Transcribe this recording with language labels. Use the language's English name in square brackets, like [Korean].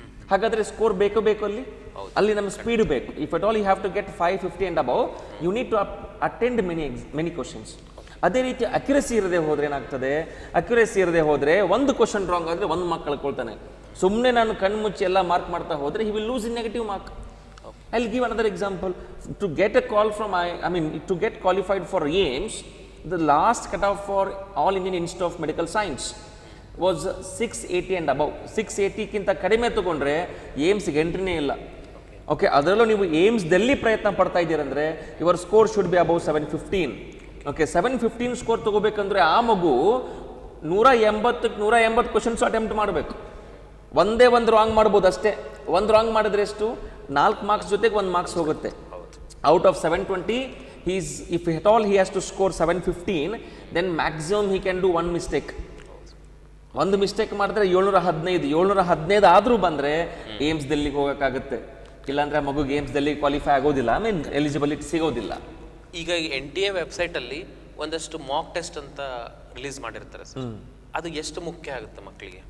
[Kannada] ಹಾಗಾದರೆ ಸ್ಕೋರ್ ಬೇಕು ಅಲ್ಲಿ ನಮ್ಮ ಸ್ಪೀಡ್ ಬೇಕು. [English] If at all you have to get 550 and above, you need to attend many questions. [Kannada] ಅದೇ ರೀತಿ ಅಕ್ಯುರೇಸಿ ಇರದೆ ಹೋದರೆ ಏನಾಗ್ತದೆ? ಅಕ್ಯುರೇಸಿ ಇರದೆ ಹೋದರೆ ಒಂದು ಕ್ವಶನ್ ರಾಂಗ್ ಆದರೆ 1 ಮಾರ್ಕ್ ಕಳ್ಕೊಳ್ತಾನೆ. ಸುಮ್ಮನೆ ನಾನು ಕಣ್ಮುಚ್ಚಿ ಎಲ್ಲ ಮಾರ್ಕ್ ಮಾಡ್ತಾ ಹೋದರೆ [English] He will lose in negative mark. I will give another example. To get a call from to get qualified for AIIMS, the last cutoff for All Indian Institute of Medical Science was 680 and above. [Kannada] 680ಕ್ಕಿಂತ ಕಡಿಮೆ ತಗೊಂಡ್ರೆ ಏಮ್ಸ್ಗೆ ಎಂಟ್ರಿನೇ ಇಲ್ಲ. Okay, ಅದರಲ್ಲೂ ನೀವು ಏಮ್ಸ್ದಲ್ಲಿ ಪ್ರಯತ್ನ ಪಡ್ತಾ ಇದ್ದೀರಂದರೆ [English] Your score should be above 715. [Kannada] Okay, 715 score ತಗೋಬೇಕಂದ್ರೆ ಆ ಮಗು 180 questions attempt ಮಾಡಬೇಕು. ಒಂದೇ ಒಂದು ರಾಂಗ್ ಮಾಡ್ಬೋದು ಅಷ್ಟೇ. ಒಂದು ರಾಂಗ್ ಮಾಡಿದ್ರೆ ಎಷ್ಟು? 4 ಮಾರ್ಕ್ಸ್ ಜೊತೆಗೆ 1 ಮಾರ್ಕ್ಸ್ ಹೋಗುತ್ತೆ. Out of 720 [English] if at all he has to score 715, then maximum he can do one mistake. [Kannada] ಒಂದು ಮಿಸ್ಟೇಕ್ ಮಾಡಿದ್ರೆ 715 ಆದರೂ ಬಂದರೆ ಏಮ್ಸ್ ಡೆಲ್ಲಿಗೆ ಹೋಗೋಕ್ಕಾಗುತ್ತೆ. ಇಲ್ಲಾಂದ್ರೆ ಮಗುಗೆ ಏಮ್ಸ್ ಡೆಲ್ಲಿ ಕ್ವಾಲಿಫೈ ಆಗೋದಿಲ್ಲ, ಐ ಮೀನ್ ಎಲಿಜಿಬಿಲಿಟಿ ಸಿಗೋದಿಲ್ಲ. ಈಗ NTA ವೆಬ್ಸೈಟಲ್ಲಿ ಒಂದಷ್ಟು ಮಾಕ್ ಟೆಸ್ಟ್ ಅಂತ ರಿಲೀಸ್ ಮಾಡಿರ್ತಾರೆ ಸರ್, ಅದು ಎಷ್ಟು ಮುಖ್ಯ ಆಗುತ್ತೆ ಮಕ್ಕಳಿಗೆ?